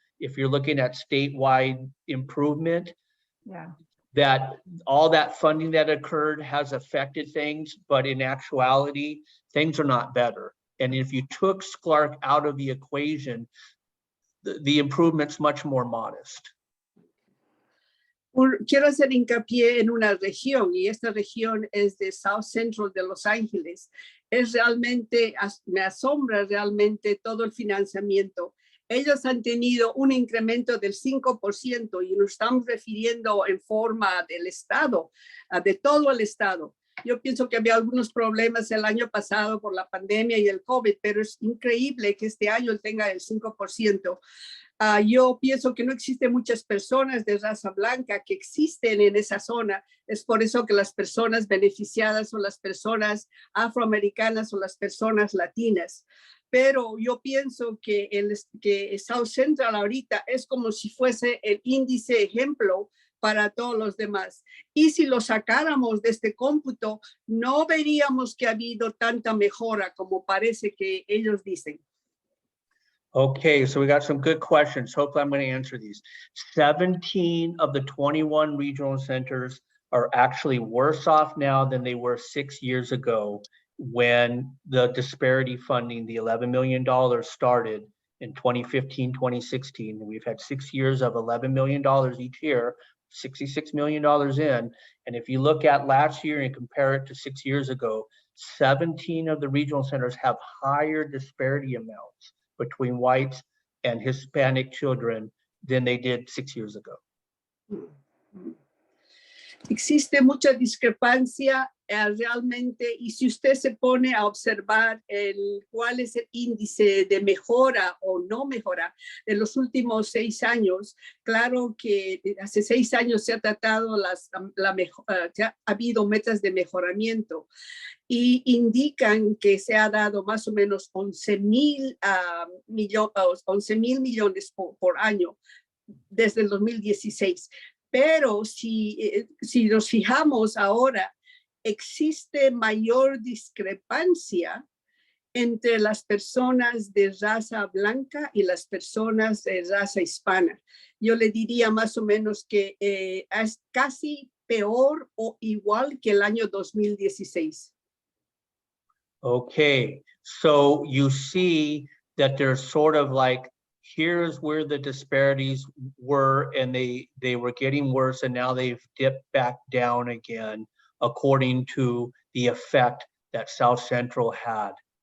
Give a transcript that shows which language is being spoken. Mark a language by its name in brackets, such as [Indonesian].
[English] If you're looking at statewide improvement, Yeah. that all that funding that occurred has affected things, but in actuality, things are not better. And if you took Clark out of the equation, the improvement's much more modest. [Spanish] Quiero hacer hincapié en una región, y esta región es de South Central de Los Ángeles. Es realmente, me asombra realmente todo el financiamiento. Ellos han tenido un incremento del 5% y nos estamos refiriendo en forma del Estado, de todo el Estado. Yo pienso que había algunos problemas el año pasado por la pandemia y el COVID, pero es increíble que este año tenga el 5%. Yo pienso que no existen muchas personas de raza blanca que existen en esa zona. Es por eso que las personas beneficiadas son las personas afroamericanas o las personas latinas. Pero yo pienso que South Central ahorita es como si fuese el índice ejemplo para todos los demás. Y si lo sacáramos de este cómputo, no veríamos que ha habido tanta mejora como parece que ellos dicen. [English] Okay, so we got some good questions. Hopefully I'm going to answer these. 17 of the 21 regional centers are actually worse off now than they were 6 years ago when the disparity funding, the $11 million started in 2015, 2016. We've had 6 years of $11 million each year, $66 million in. And if you look at last year and compare it to 6 years ago, 17 of the regional centers have higher disparity amounts between whites and Hispanic children than they did 6 years ago. [Spanish] Existe mucha discrepancia realmente, y si usted se pone a observar cuál es el índice de mejora o no mejora en los últimos 6 años, claro que hace 6 años se ha tratado ha habido metas de mejoramiento y indican que se ha dado más o menos 11,000 millones por año desde el 2016. Pero si nos fijamos ahora, existe mayor discrepancia entre las personas de raza blanca y las personas de raza hispana. Yo le diría más o menos que es casi peor o igual que el año 2016. [English] Okay, so you see that there's sort of like, here's where the disparities were, and they were getting worse, and now they've dipped back down again, according to the effect that South Central had.